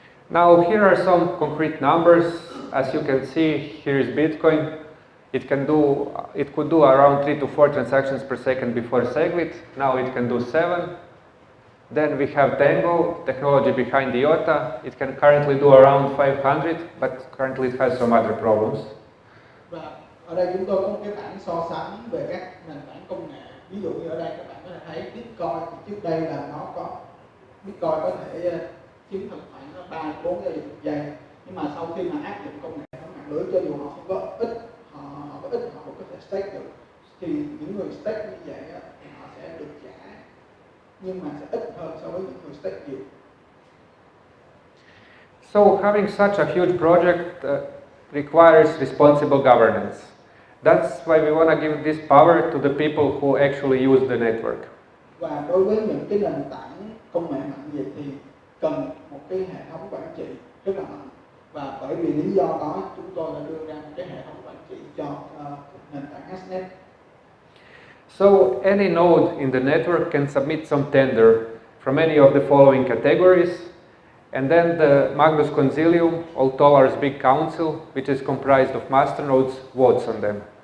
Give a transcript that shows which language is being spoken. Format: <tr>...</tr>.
<en>Now here are some concrete numbers. As you can see, here is Bitcoin. It could do around 3 to 4 transactions per second before SegWit. Now it can do 7. Then we have Tango, technology behind IOTA. It can currently do around 500, but currently it has some other problems.</en> <vi>Và ở đây chúng tôi có một cái bảng so sánh về các nền tảng công nghệ. Ví dụ như ở đây các bạn có thể thấy Bitcoin thì trước đây là nó có Bitcoin có thể chứng thực khoảng 3-4 giao dịch một giây, nhưng mà sau khi mà áp dụng công nghệ trong mạng lưới, cho dù họ không có ít, họ có ít họ cũng có thể stake được. Thì những người stake như vậy thì họ sẽ được trả, nhưng mà sẽ ít hơn so với những người stake nhiều.</vi> <en>So having such a huge project requires responsible governance. That's why we want to give this power to the people who actually use the network.</en> <vi>Và đối với những cái nền tảng công nghệ mạnh vậy thì cần một cái hệ thống quản trị rất là mạnh, và bởi vì lý do đó chúng tôi đã đưa ra một cái hệ thống quản trị cho nền tảng Hashnet.</vi> <en>So any node in the network can submit some tender from any of the following categories, and then the Magnus Concilium, or Tolar's big council, which is comprised of masternodes, votes on them.</en>